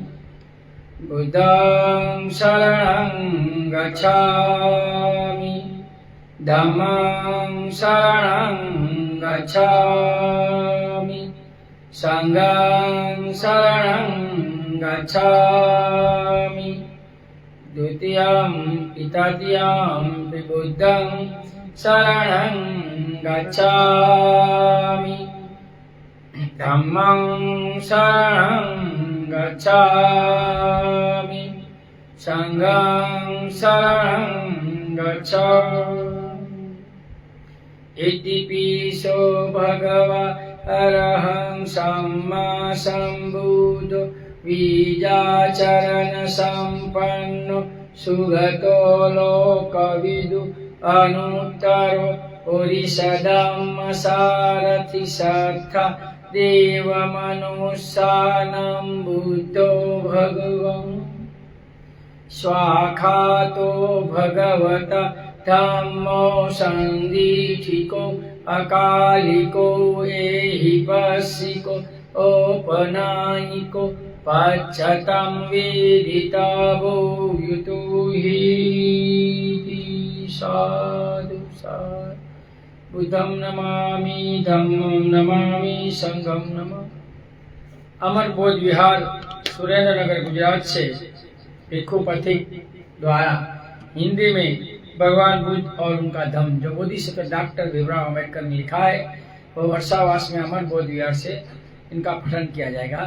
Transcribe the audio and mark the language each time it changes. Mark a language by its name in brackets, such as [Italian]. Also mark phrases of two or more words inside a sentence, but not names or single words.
[Pali] बुद्धं शरणं गच्छामि, धम्मं शरणं गच्छामि, संघं शरणं गच्छामि। द्वितीयं तृतीयं बुद्धं शरणं गच्छामि, धम्मं शरणं गच्छामि, संघं शरणं गच्छामि। इतिपिसो भगवा अरहं सम्मा सम्बुद्धो बीजाचरण संपन्नो सुगतो लोकविदु अनुत्तरो पुरुषधम्म सारथि सत्था देवमनुष्यानं बुद्धो भगवन्। स्वाखातो भगवता धम्मो सन्दीठिको अकालिको एहिपस्सिको औपनायिको पच्यतं वेदितवो युतुहीति। साधु साधु। बुद्धं नमामि, धम्मं नमामि, संघं नमामि। [Hindi] अमर बोध विहार सुरेंद्र नगर गुजरात से भिक्षु पथिक द्वारा हिंदी में भगवान बुद्ध और उनका धम्म, जो बोधिसत्व डॉक्टर भीमराव अम्बेडकर ने लिखा है, वो वर्षावास में अमर बोध विहार से इनका पठन किया जाएगा।